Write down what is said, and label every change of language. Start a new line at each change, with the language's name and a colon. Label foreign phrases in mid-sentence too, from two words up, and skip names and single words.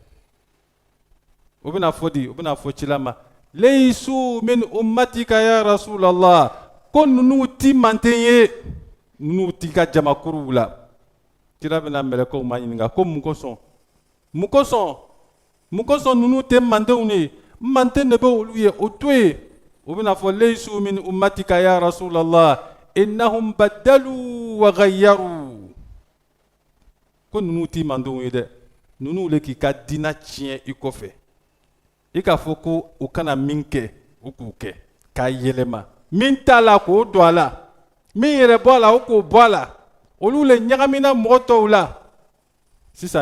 Bambara: o bɛna fɔ cila ma
Arabic: ليسوا من أمتك يا رسول الله
Bambara: ko ninnu ti manten ye ninnu ti ka jamakuruw la cila bɛna mɛlɛkɛw ma ɲininka ko mun kosɔn ninnu tɛ mandenw ye manten de bɛ olu ye o to yen o bɛna fɔ
Arabic: ليسوا من أمتك يا رسول الله إنهم بدلوا وغيروا
Bambara: ko ninnu ti mandenw ye dɛ ninnu le k'i ka diina tiɲɛ i kɔfɛ i k'a fɔ ko u kana min kɛ u k'u kɛ k'a yɛlɛma min t'a la k'o don a la min yɛrɛ bɔ a la o k'o bɔ a la olu le ɲagamina mɔgɔ tɔw la sisan